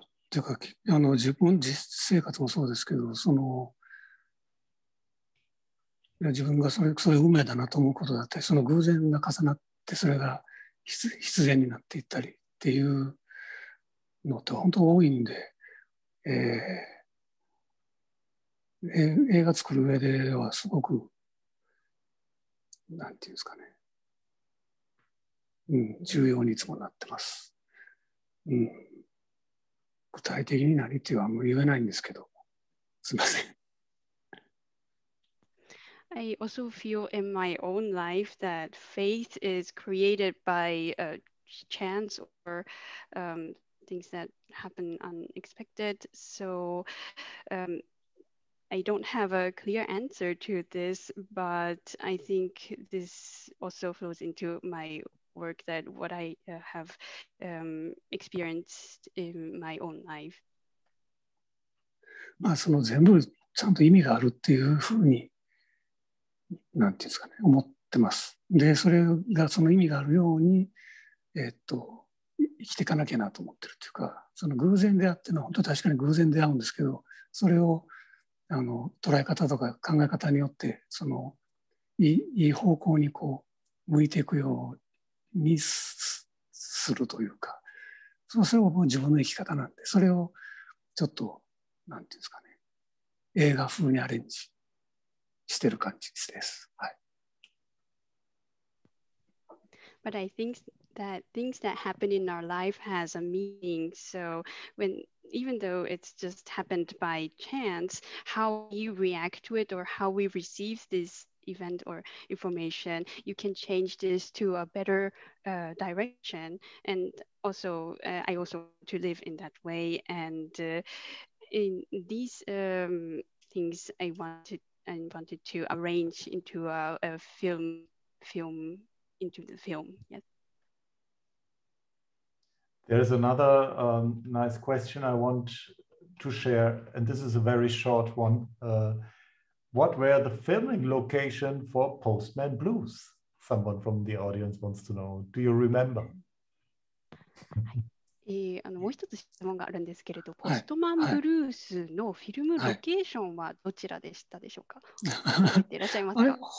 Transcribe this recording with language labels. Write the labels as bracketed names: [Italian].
[Japanese] というか実生活もそうですけど、自分がそういう運命だなと思うことだったり、その偶然が重なってそれが必然になっていったりっていうのって本当多いんで、映画作る上ではすごくなんていうんですかね、重要にいつもなってます。具体的に何っていうのはもう言えないんですけど、すみません。 [English] I also feel in my own life that faith is created by chance or things that happen unexpected. So I don't have a clear answer to this, but I think this also flows into my work that what I have experienced in my own life. [Japanese] その全部ちゃんと意味があるっていうふうに、なんていうんですかね、思ってます。で、それがその意味があるように、生きていかなきゃなと思ってるっていうか、その偶然であってのは本当確かに偶然であるんですけど、それを捉え方とか考え方によっていい方向に向いていくようにするというか、それはもう自分の生き方なんで、それをちょっとなんていうんですかね、映画風にアレンジしてる感じです。はい。 [English] But I think that things that happen in our life has a meaning. So even though it's just happened by chance, how you react to it or how we receive this event or information, you can change this to a better direction. And also, I also want to live in that way. And in these things, I wanted to arrange into a film into the film. Yes. There's another nice question I want to share, and this is a very short one. What were the filming location for Postman Blues? Someone from the audience wants to know. Do you remember? [Japanese] もう一つ質問があるんですけれど、ポストマンブルースのフィルムロケーションはどちらでしたでしょうか。覚えていらっしゃいますか。